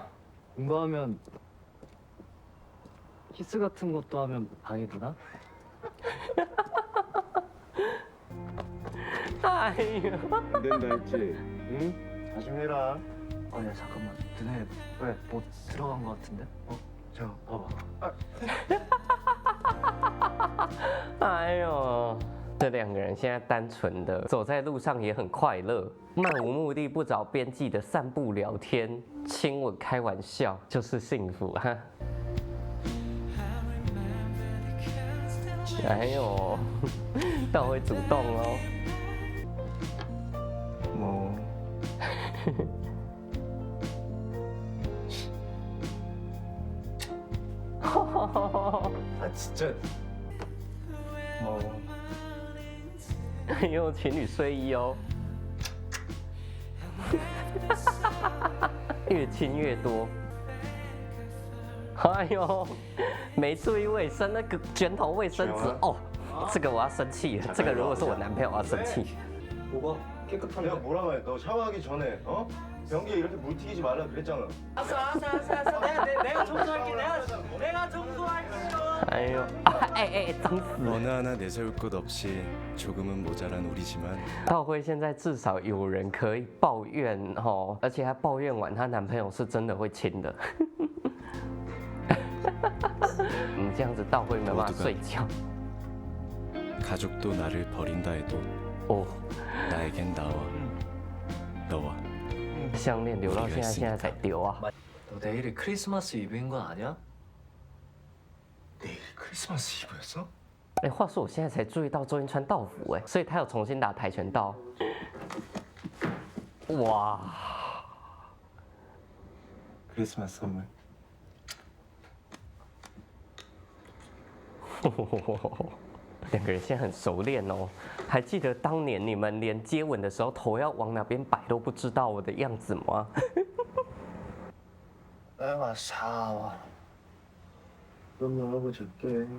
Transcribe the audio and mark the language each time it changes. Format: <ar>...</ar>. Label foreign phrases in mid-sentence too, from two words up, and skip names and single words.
<ko>공부하면 키스 같은 것도 하면 방해되나?</ko> <zh>哎呦，</zh> <ko>안 된다 했지? 응? 조심해라. 아니야 잠깐만. 너네 왜 못 들어간 것 같은데? 저 봐봐.</ko> <zh>哎呦，这两个人现在单纯的走在路上也很快乐，漫无目的、不着边际的散步、聊天、亲吻、开玩笑，就是幸福哈。哎呦，道辉主动哦。</zh> <ko>뭐 아 진짜 뭐</ko> <zh>很有情侣睡衣哦，越亲越多。哎呦，没注意卫生，那个卷筒卫生纸哦，这个我要生气了。这个如果是我男朋友，我要生气。</zh> <ko>뭐가 깨끗한데? 내가 뭐라고 해? 너 샤워하기 전에 어? 변기에 이렇게 물 튀기지 말라 그랬잖아. 알았어. 내가 청소할게. 내가 청소할게.</ko> <zh>哎呦，哎，脏死了！</zh> <ko>어느 하나 내세울 것 없이 조금은 모자란 우리지만</ko> <zh>道辉现在至少有人可以抱怨哦，而且她抱怨完，她男朋友是真的会亲的。这样子道辉没办法睡觉。</zh> <ko>가족도 나를 버린다 해도</ko> <zh>哦，</zh> <ko>나에겐 나와 너와</ko> <zh>项链留到现在才丢啊！</zh> <ko>너 내일이 크리스마스 이브인 건 아니야? 내일 크리스마스 이브였어?</ko> <zh>哎，话说我现在才注意到周英穿道服哎，所以他有重新打跆拳道。哇！</zh> <ko>크리스마스 선물</ko> <zh>两个人现在很熟练哦，还记得当年你们连接吻的时候头要往哪边摆都不知道我的样子吗？</zh> <ko>내가 샤워. 그럼 나하고 잘게</ko>